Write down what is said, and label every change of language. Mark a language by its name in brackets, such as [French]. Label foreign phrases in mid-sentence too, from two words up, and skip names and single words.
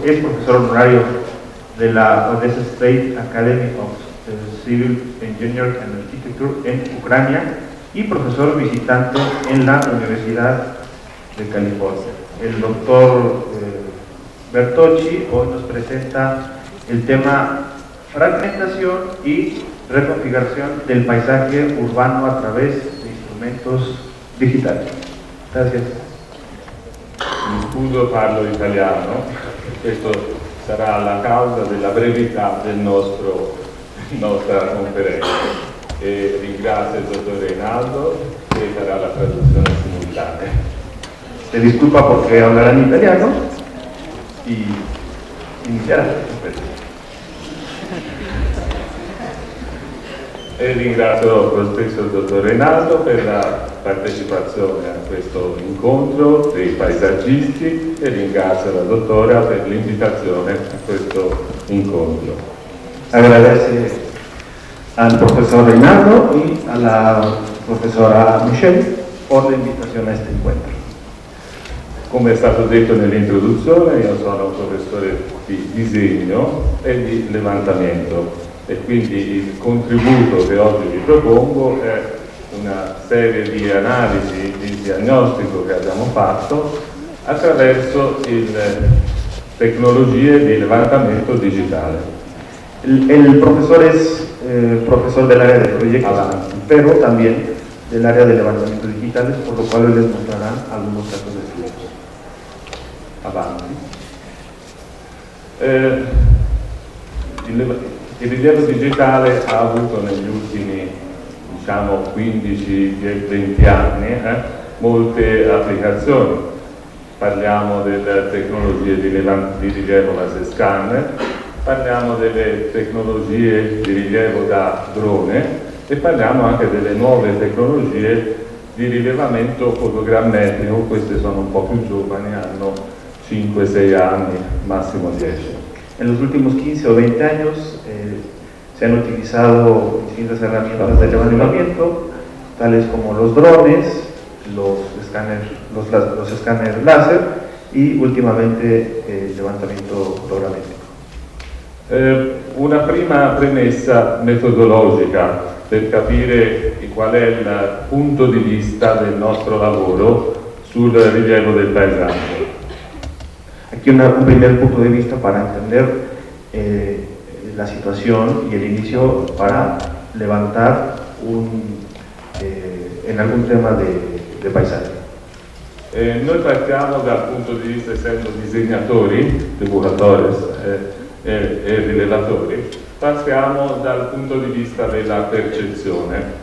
[Spanish] Es profesor honorario de la Odessa State Academy of Civil Engineering and Architecture en Ucrania y profesor visitante en la Universidad de California. El doctor Bertocci hoy nos presenta el tema fragmentación y reconfiguración del paisaje urbano a través de instrumentos digitales. Gracias. [Italian] Mi scuso, parlo italiano, questo sarà la causa della brevità nostra conferenza. E ringrazio il dottor Reinaldo che farà la traduzione simultanea. [Spanish] Se disculpa porque hablará en italiano y iniciará. [Italian] E ringrazio lo stesso il dottor Reinaldo per la partecipazione a questo incontro dei paesaggisti e ringrazio la dottora per l'invitazione a questo incontro. [Spanish] Agradece al profesor Reinaldo y a la profesora Michelle por la invitación a este encuentro. [Italian] Come è stato detto nell'introduzione, io sono un professore di disegno e di levantamento e quindi il contributo che oggi vi propongo è una serie di analisi, di diagnostico che abbiamo fatto attraverso le tecnologie di levantamento digitale. [Spanish] El profesor es profesor del área de proyectos, pero también del área de levantamiento digitales, por lo cual les mostrarán algunos casos de estudios. [Italian] Avanti. Il rilievo digitale ha avuto negli ultimi 15-20 anni molte applicazioni. Parliamo delle tecnologie di rilievo laser scanner, parliamo delle tecnologie di rilievo da drone e parliamo anche delle nuove tecnologie di rilevamento fotogrammetrico. Queste sono un po' più giovani, hanno 5-6 anni, massimo 10. [Spanish] En los últimos 15 o 20 años se han utilizado distintas herramientas de levantamiento, tales como los drones, los escáneres láser y últimamente el levantamiento programático. [Italian] Una prima premessa metodologica per capire qual è il punto di vista del nostro lavoro sul rilievo del paesaggio. [Spanish] Aquí un primer punto de vista para entender la situación y el inicio para levantar en algún tema de paisaje. [Italian] Noi partiamo dal punto di vista, essendo disegnatori, dibujatori e rilevatori, partiamo dal punto di vista della percezione.